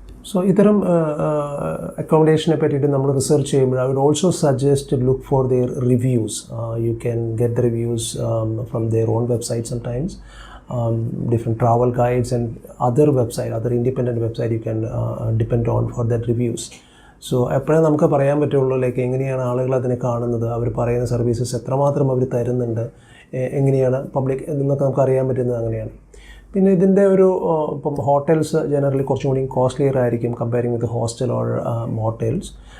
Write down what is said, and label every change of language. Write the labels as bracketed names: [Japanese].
[English] so [Malayalam] ഇത്തരം അക്കോമഡേഷനെ പറ്റിയിട്ട് നമ്മൾ റിസർച്ച് ചെയ്യുമ്പോൾ [English] I would also suggest to look for their reviews. You can get the reviews from their own website sometimes, different travel guides and other independent website you can depend on for that reviews. [Malayalam] So എപ്പോഴേ നമുക്ക് പറയാൻ പറ്റുള്ളൂ like എങ്ങനെയാണ് ആളുകൾ അതിനെ കാണുന്നത്, അവർ പറയുന്ന services എത്രമാത്രം അവർ തരുന്നുണ്ട്, എങ്ങനെയാണ് പബ്ലിക് എന്നൊക്കെ നമുക്ക് അറിയാൻ പറ്റുന്നത് അങ്ങനെയാണ്. പിന്നെ ഇതിൻ്റെ ഒരു ഇപ്പം ഹോട്ടൽസ് ജനറലി കുറച്ചും കൂടി കോസ്റ്റ്ലിയർ ആയിരിക്കും [English] Comparing with hostel or motels.